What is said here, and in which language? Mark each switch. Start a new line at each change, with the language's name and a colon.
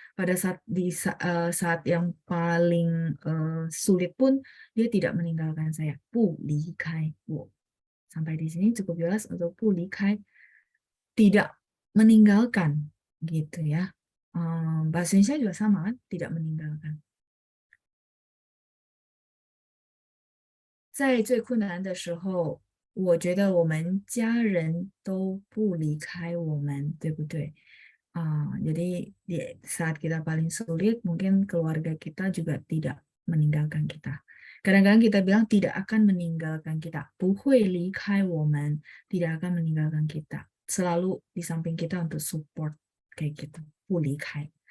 Indonesian: Pada saat yang paling sulit pun dia tidak meninggalkan saya.
Chinese: 不离开我.
Indonesian: Sampai di sini cukup jelas untuk 不离开, tidak meninggalkan gitu ya. Bahasa Indonesia juga sama kan, tidak meninggalkan.
Chinese: 在最困难的时候，我觉得我们家人都不离开我们，对不对？
Indonesian: jadi di saat kita paling sulit, mungkin keluarga kita juga tidak meninggalkan kita. Kadang-kadang kita bilang tidak akan meninggalkan kita,
Chinese: 不会离开我们,
Indonesian: tidak akan meninggalkan kita. Selalu di samping kita untuk support kayak gitu, 不离开.